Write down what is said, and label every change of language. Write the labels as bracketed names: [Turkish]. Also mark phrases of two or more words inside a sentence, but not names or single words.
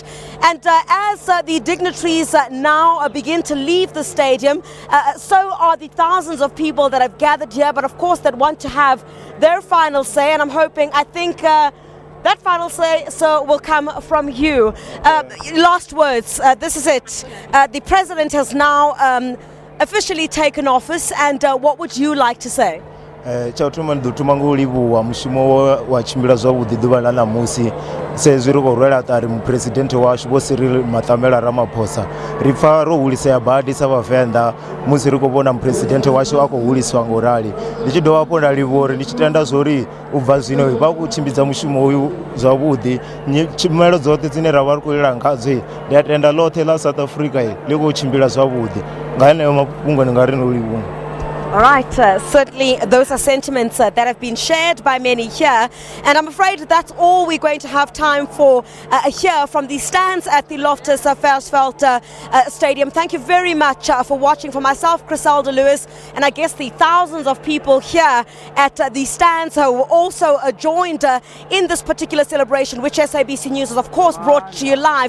[English] And as the dignitaries now begin to leave the stadium, so are the thousands of people that have gathered here, but of course that want to have their final say. And I'm hoping, I think that final say will come from you. Last words, this is it. The president has now officially taken office, and what would you like to say? [Venda] Chautuma ndutuma ngulibuwa mushumo wa chimbira zwavhuḓi ḓuvha ḽa ṋamusi sezwi ri khou rwela ṱari muphuresidennde washu vho Cyril Ramaphosa. Ri pfa ro hulisea badi sa vhavenḓa musi ri khou vhona muphuresidennde washu a khou huliswa ngaurali. Ndi tshi dovha hafhu nda livhuwa uri ndi tshi tenda zwori u bva zwino vha khou tshimbidza mushumo uyu zwavhuḓi. Tshumelo dzoṱhe dzine ra vha ri khou lila ngadzo ndi a tenda ḽoṱhe ḽa South Africa ḽi khou tshimbila zwavhuḓi. Nga heneyo mafhungo ndi nga ri no livhuwa. [English] All right, certainly those are sentiments that have been shared by many here, and I'm afraid that's all we're going to have time for here from the stands at the Loftus Fairfield Stadium. Thank you very much for watching. For myself, Criselda Lewis, and I guess the thousands of people here at the stands who were also joined in this particular celebration, which SABC News has of course brought to you live.